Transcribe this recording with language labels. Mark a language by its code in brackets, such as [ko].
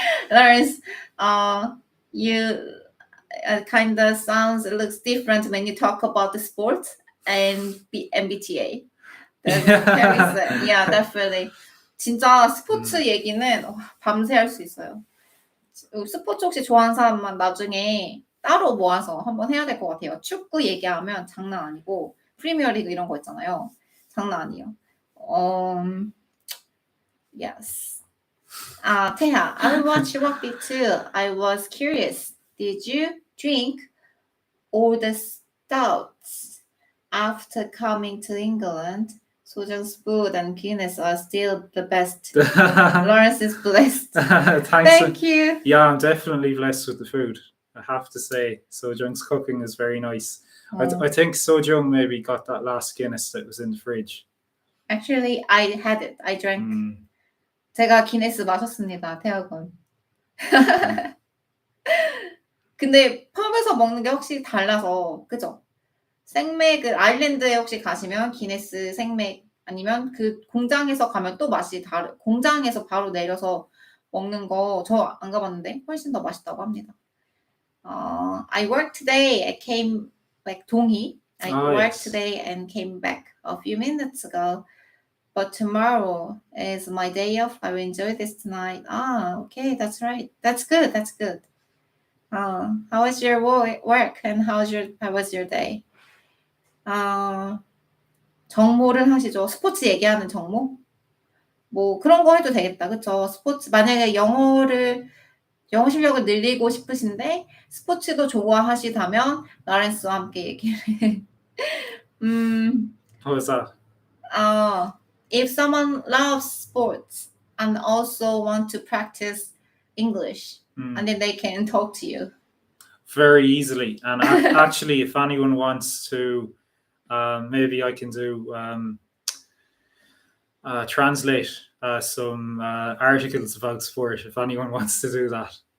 [en] Lawrence, you kind of sounds, it looks different when you talk about the sport and the MBTA. Yeah, definitely. [ko] 진짜 스포츠 얘기는 밤새 할 수 있어요. 스포츠 혹시 좋아하는 사람만 나중에 따로 모아서 한번 해야 될 것 같아요. 축구 얘기하면 장난 아니고 프리미어리그 이런 거 있잖아요. 장난 아니에요. [en] Yes. 태야, I watch rugby too. I was curious. Did you drink all the stouts after coming to England? Sojourn's food and Guinness are still the best. Lawrence is blessed. Thank you. Yeah, I'm definitely blessed with the food. I have to say, Sojourn's cooking is very nice. I think Sojourn maybe got that last Guinness that was in the fridge. Actually, I had it. I drank. [ko] 제가 기네스 마셨습니다. 태학은. 근데 펍에서 먹는 게 확실히 달라서, 그죠? 생맥을 아일랜드에 혹시 가시면 기네스 생맥 아니면 그 공장에서 가면 또 맛이 공장에서 바로 내려서 먹는 거 저 안 가봤는데 훨씬 더 맛있다고 합니다. [en] I worked today. I came back. 동희. I worked today and came back a few minutes ago. But tomorrow is my day off. I will enjoy this tonight. Okay, that's right. That's good. That's good. How was your work and how was your day? [ko] 정모를 하시죠. 스포츠 얘기하는 정모? 뭐 그런 거 해도 되겠다. 그쵸? 스포츠 만약에 영어 실력을 늘리고 싶으신데 스포츠도 좋아하시다면 라렌스와 함께 얘기를. [en] How was that? If someone loves sports and also want to practice English, and then they can talk to you. Very easily. And actually, if anyone wants to, maybe I can do translate some articles about sport if anyone wants to do that.